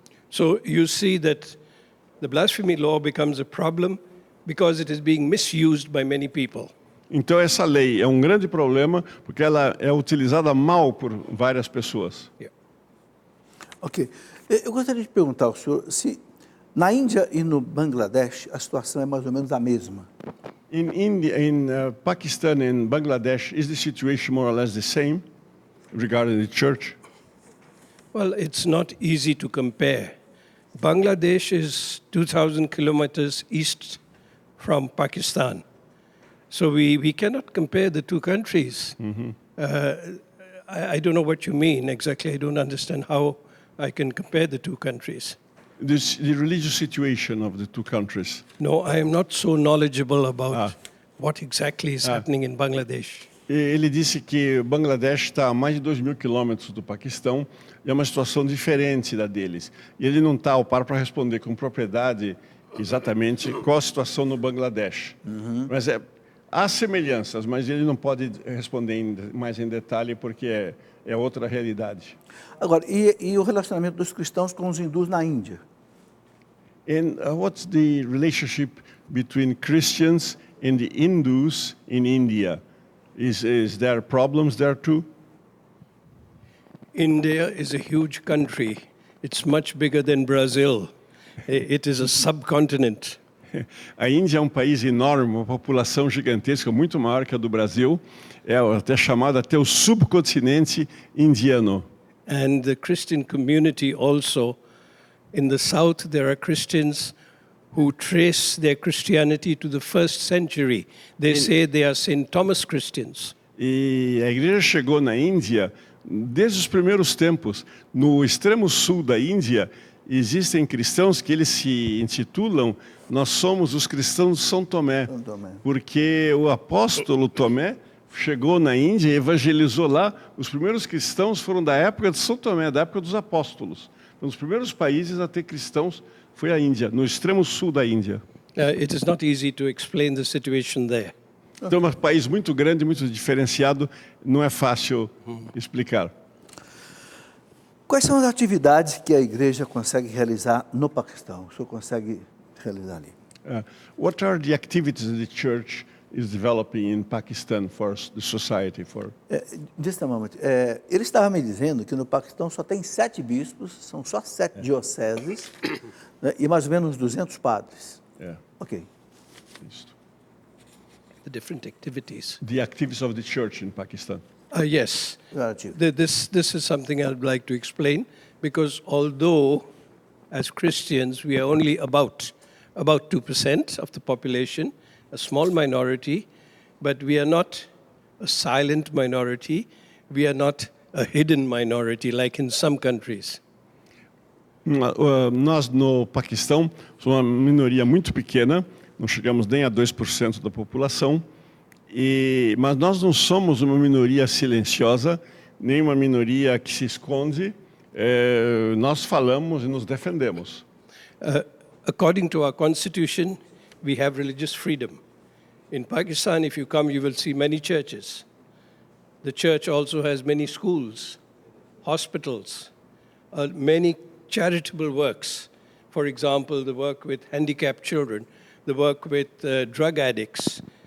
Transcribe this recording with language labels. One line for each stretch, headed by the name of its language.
English: So you see that the blasphemy law becomes a problem because it is being misused by many people.
Portuguese: Então essa lei é um grande problema, porque ela é utilizada mal por várias pessoas.
English: Yeah. Ok.
Portuguese: Eu gostaria de perguntar ao senhor se na Índia e no Bangladesh a situação é mais ou menos a mesma.
English: In India, in Pakistan and Bangladesh, is the situation more or less the same regarding the church? Well, it's not easy to compare. Bangladesh is 2,000 kilometers east from Pakistan. So we cannot compare the two countries. I don't know what you mean exactly. I don't understand how I can compare the two countries. The religious situation of the two countries. No, I am not so knowledgeable about what exactly is happening in Bangladesh.
Portuguese: Ele disse que Bangladesh está a mais de 2.000 quilômetros do Paquistão e é uma situação diferente da deles. E ele não está ao par para responder com propriedade exatamente qual a situação no Bangladesh. Mas há semelhanças, mas ele não pode responder mais em detalhe porque é outra realidade. Agora, e o relacionamento dos cristãos com os hindus na Índia?
English: And what's the relationship between Christians and the Hindus in India? Is there problems there too? India is a huge country. It's much bigger than Brazil. It is a subcontinent.
Portuguese: A Índia é um país enorme, uma população gigantesca, muito maior que a do Brasil. É até chamado até o subcontinente indiano.
English: And the Christian community also, in the south there are Christians who trace their Christianity to the 1st century. They say they are St. Thomas Christians.
Portuguese: E a igreja chegou na Índia desde os primeiros tempos. No extremo sul da Índia, existem cristãos que eles se intitulam nós somos os cristãos de São Tomé, porque o apóstolo Tomé chegou na Índia e evangelizou lá. Os primeiros cristãos foram da época de São Tomé, da época dos apóstolos. Um dos primeiros países a ter cristãos foi a Índia, no extremo sul da Índia.
English: It is not easy to explain the situation there.
Portuguese: Então, é um país muito grande, muito diferenciado, não é fácil explicar. Quais são as atividades que a igreja consegue realizar no Paquistão? O senhor consegue realizar ali?
English: What are the activities that the church is developing in Pakistan for the society? Just a moment.
Portuguese: Ele estava me dizendo que no Paquistão só tem 7 bispos, são só 7 dioceses, né, e mais ou menos 200 padres.
English: Ok. The different activities. The activities of the church in Pakistan. Yes. This is something I'd like to explain, because although as Christians we are only about 2% of the population, a small minority, but we are not a silent minority, we are not a hidden minority like in some countries.
Portuguese: Nós no Paquistão somos uma minoria muito pequena, não chegamos nem a 2% da população, mas nós não somos uma minoria silenciosa, nem uma minoria que se esconde, nós falamos e nos defendemos.
English: According to our constitution, we have religious freedom. In Pakistan, if you come, you will see many churches. The church also has many schools, hospitals, many charitable works. For example, the work with handicapped children, the work with drug addicts.